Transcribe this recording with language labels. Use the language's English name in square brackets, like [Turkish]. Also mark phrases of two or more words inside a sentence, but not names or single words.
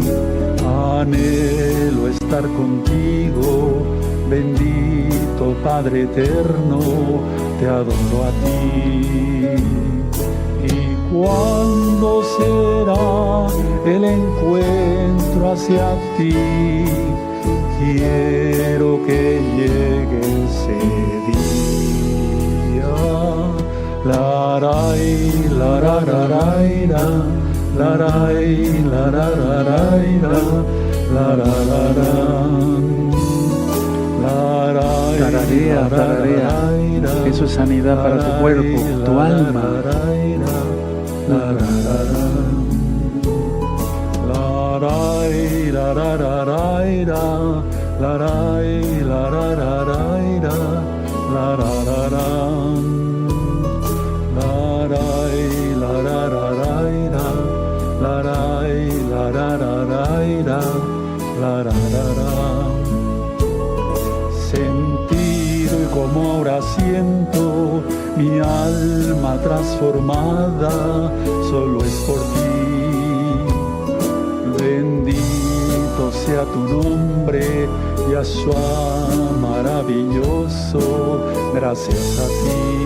[Spanish] Anhelo estar contigo, bendito Padre eterno, te adoro a ti. ¿Y cuándo será el encuentro hacia ti? Quiero que llegue ese día. Laray, larararaira, laray, larararaira, lararara, laray, tararea, tararea. Eso es sanidad para tu cuerpo, tu alma. Laray, larararaira, laray, larararaira, lararara, laray, larararaira, laray, larararaira, lararara. Sentir como ahora siento mi alma transformada, solo es por ti. Bendito sea tu nombre, Yahshua maravilloso, gracias a ti.